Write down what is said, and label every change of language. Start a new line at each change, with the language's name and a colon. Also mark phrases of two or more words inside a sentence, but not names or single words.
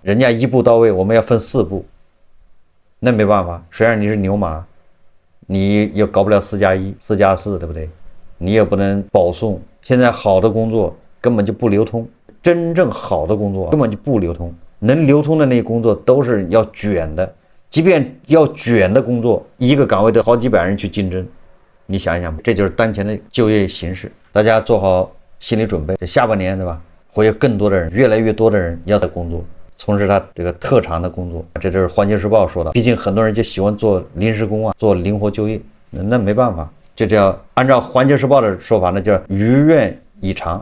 Chinese: 人家一步到位，我們要分4步，那沒辦法，雖然你是牛馬，你也搞不了4+1、4+4，對不對？你也不能保送。現在好的工作根本就不流通，真正好的工作根本就不流通，能流通的那些工作都是要卷的，即便要卷的工作，一個崗位得好幾百人去競爭，你想一想，這就是當前的就業形勢。大家做好心理準備，這下半年，對吧？會有更多的人，越來越多的人要在工作，從事他這個特長的工作。這就是《環球時報》說的，畢竟很多人就喜歡做臨時工啊，做靈活就業，那沒辦法，就這樣按照《環球時報》的說法，那叫如願以償。